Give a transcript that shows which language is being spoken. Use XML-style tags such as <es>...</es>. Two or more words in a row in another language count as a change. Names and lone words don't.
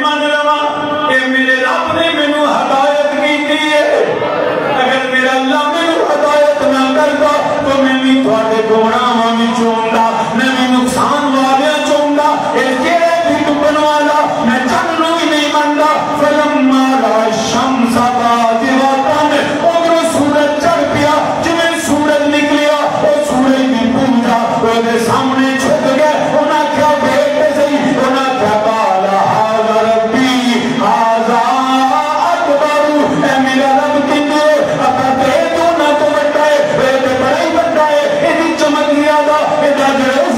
<pa>من لواں اے میرے رب نے مینوں ہدایت کیتی ہے اگر میرا اللہ مینوں ہدایت نہ کردا تو میں بھی تواڈے گناہاں وچ ہوندا میں بھی نقصان والیاں چ ہوندا اے کیڑے بھی ڈبن والا میں چند نوں ہی نہیں مندا</pa> <ar>فلما رأى الشمس باذغة</ar> <pa>اگر سورج چڑھ پیا جویں سورج نکلیا او سورج دی پوجا اودے سامنے جھک گئے انہاں کیا دیکھتے صحیح انہاں کیا</pa> <ar>قال ھذا ربی ھذا اکبر</ar> <pa>اے میرا رب کیندے اپا تے تو نہ تو بڑا ہے اے تے بڑا ہی بڑا ہے ایدی چمک زیادہ اے دا</pa>